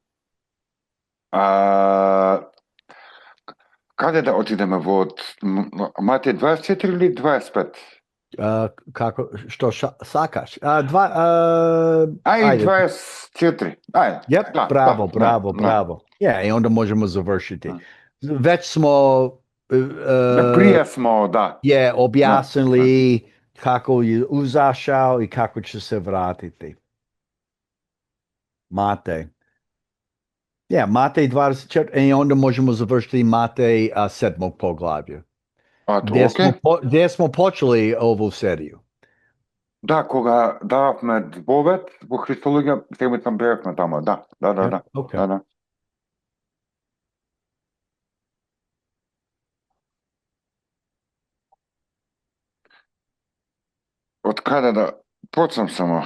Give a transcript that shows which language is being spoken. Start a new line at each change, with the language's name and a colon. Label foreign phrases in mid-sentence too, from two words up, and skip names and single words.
Macedonian: Каде да отидеме во Матеј 24 или 25? Како, што сакаш? 24.
Croatian: Да, браво. И онда можемо завршити. Веќе смо прije smo, da. Je objasnili kako je uzašao i kako će se vratiti. Matej. Matej 24, i onda možemo završiti Matej 7. poglavlje. Gdje smo počeli ovu seriju.
Macedonian: Да, кога дававме збовед во Христологија, седмица бевме тамо, да.
English: Yep. Okay.
Macedonian: Да. Од каде да почнам само?